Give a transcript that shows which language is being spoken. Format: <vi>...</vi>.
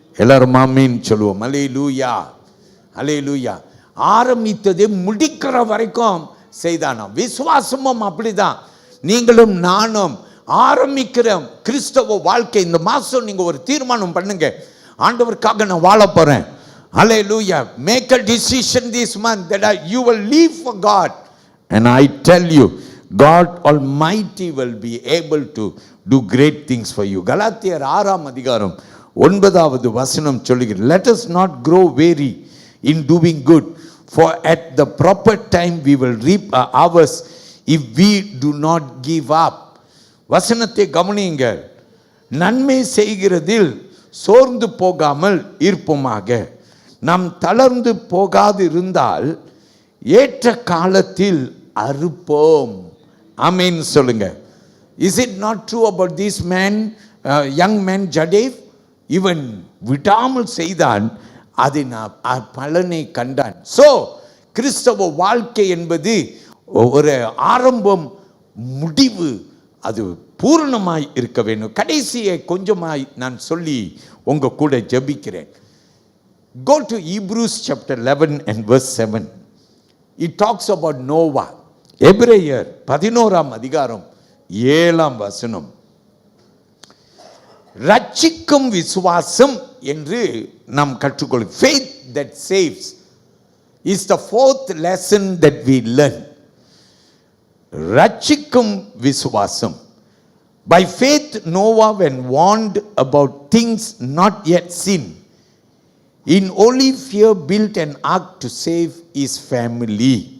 <ta>எல்லாரும் ஆமென் சொல்லுவோம். அல்லேலூயா, அல்லேலூயா. ஆரம்பித்ததை முடிக்கிற வரைக்கும் செய்தானாம். விசுவாசமும் அப்படிதான். நீங்களும் நானும் ஆரம்பிக்கிற கிறிஸ்தவ வாழ்க்கை, இந்த மாதம் நீங்கள் ஒரு தீர்மானம் பண்ணுங்க, ஆண்டவருக்காக நான் வாழ போகிறேன்.</ta> <en>Hallelujah. Make a decision this month that you will live for God. And I tell you, God Almighty will be able to do great things for you. கலாத்தியர் 6:9</en> <ta>சொல்லுகிறது,</ta> <en>let us not grow weary in doing good, for at the proper time we will reap our harvest if we do not give up.</en> <ta>வசனத்தை கவனியுங்கள். நன்மை செய்கிறதில் சோர்ந்து போகாமல் இருப்போமாக, நாம் தளர்ந்து போகாது இருந்தால் ஏற்ற காலத்தில் அறுப்போம். ஆமென் சொல்லுங்க.</ta> <en>Is it not true about this man, young man ஜடேவ்?</en> <ta>இவன் விடாமல் செய்தான், அதை பலனை கண்டான். ஸோ கிறிஸ்தவ வாழ்க்கை என்பது ஒரு ஆரம்பம், முடிவு, அது பூர்ணமாய் இருக்க வேண்டும். கடைசியை கொஞ்சமாய் நான் சொல்லி உங்க கூட ஜெபிக்கிறேன்.</ta> <en>Go to Hebrews chapter 11 and verse 7. It talks about Noah.</en> <ta>எபிரேயர் 11:7 ரட்சிக்கும் விசுவாசம் என்று நாம் கற்றுக்கொள்ளும்.</ta> <en>Faith that saves is the fourth lesson that we learn.</en> <ta>ரட்சிக்கும் விசுவாசம்.</ta> <en>By faith Noah, when warned about things not yet seen, in holy fear built an ark to save his family.</en>